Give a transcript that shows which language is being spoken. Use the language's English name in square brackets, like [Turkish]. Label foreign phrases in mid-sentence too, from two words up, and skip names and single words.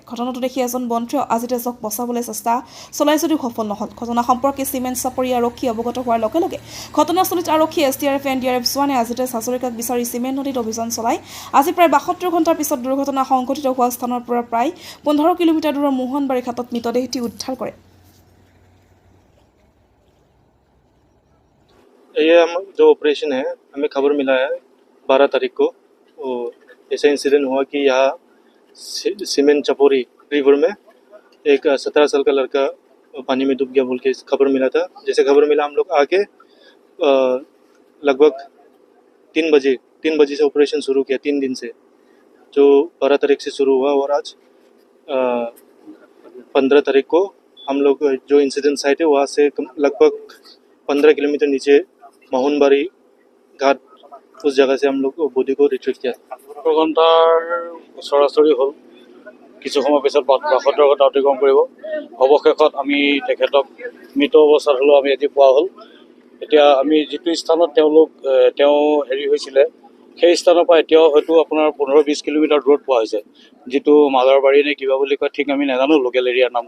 [Assamese] ঘটনাটো দেখি এজন বন্ধুৱে আজিতেজক বচাবলৈ চেষ্টা চলাই যদিও সফল নহ'ল। ঘটনা সম্পৰ্কে চিমেণ্ট চাপৰি আৰক্ষী অৱগত হোৱাৰ লগে লগে ঘটনাস্থলীত আৰক্ষী SDRF NDRF জোৱানে আজিতেজ হাজৰিকাক বিচাৰি চিমেণ্ট নদীত অভিযান চলায়। আজি প্ৰায় 72 ঘণ্টাৰ পিছত দুৰ্ঘটনা সংঘটিত হোৱা স্থানৰ পৰা প্ৰায় 15 কিলোমিটাৰ দূৰৰ মোহনবাৰী ঘাটত মৃতদেহটি উদ্ধাৰ কৰে। [Hindi] ये हम जो ऑपरेशन है हमें खबर मिला है 12 तारीख को। और ऐसा इंसिडेंट हुआ कि यहाँ सीमेंट चपोरी रिवर में एक 17 साल का लड़का पानी में डूब गया बोल के खबर मिला था। जैसे खबर मिला हम लोग आके लगभग 3 बजे से ऑपरेशन शुरू किया। 3 दिन से जो 12 तारीख से शुरू हुआ और आज 15 तारीख को हम लोग जो [English] incident site [Hindi] है वहाँ से लगभग 15 किलोमीटर नीचे मोहनबारी घाट उस जगह से हम लोग बॉडी को रिट्रीव किया। [Assamese] ঘণ্টাৰ ওচৰা-ওচৰি হ'ল। কিছু সময় পিছত বাসত্তৰ অতিক্ৰম কৰিব। অৱশেষত আমি তেখেতক মৃত অৱস্থাত হ'লেও আমি আজি পোৱা হ'ল। এতিয়া আমি যিটো স্থানত তেওঁ হেৰি হৈছিলে সেই স্থানৰ পৰা এতিয়াও হয়তো আপোনাৰ 15-20 কিলোমিটাৰ দূৰত পোৱা হৈছে, যিটো মাজাৰবাৰী নে কিবা বুলি কয় ঠিক আমি নাজানো [English] local area [Assamese] নামটো।